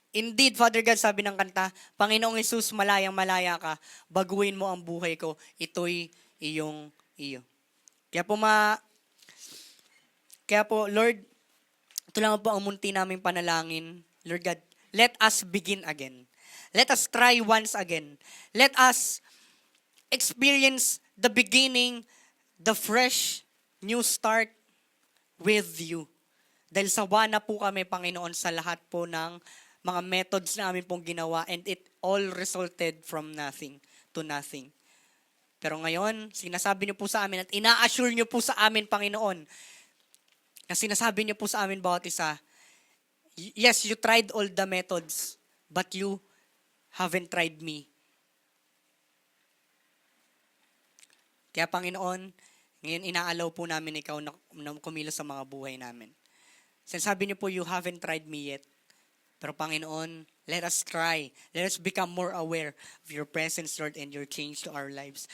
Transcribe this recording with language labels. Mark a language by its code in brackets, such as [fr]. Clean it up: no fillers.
[en] Indeed, Father God, [tl] sabi ng kanta, Panginoong Hesus, malayang-malaya ka, baguhin mo ang buhay ko, ito'y iyong iyo. Kaya po, Lord, ito lang po ang munti naming panalangin. [en] Lord God, let us begin again. Let us try once again. Let us experience the beginning, the fresh, new start with you. [tl] Dahil sawa na po kami, Panginoon, sa lahat po ng mga methods na amin pong ginawa, [en] and it all resulted from nothing to nothing. [tl] Pero ngayon, sinasabi niyo po sa amin at ina-assure niyo po sa amin, Panginoon, na sinasabi niyo po sa amin bawat isa, [en] yes, you tried all the methods, but you haven't tried me. [tl] Kaya Panginoon, ngayon inaalaw po namin ikaw na kumilos sa mga buhay namin. Sinasabi niyo po, [en] you haven't tried me yet. [tl] Pero Panginoon, [en] let us try. Let us become more aware of your presence, Lord, and your change to our lives.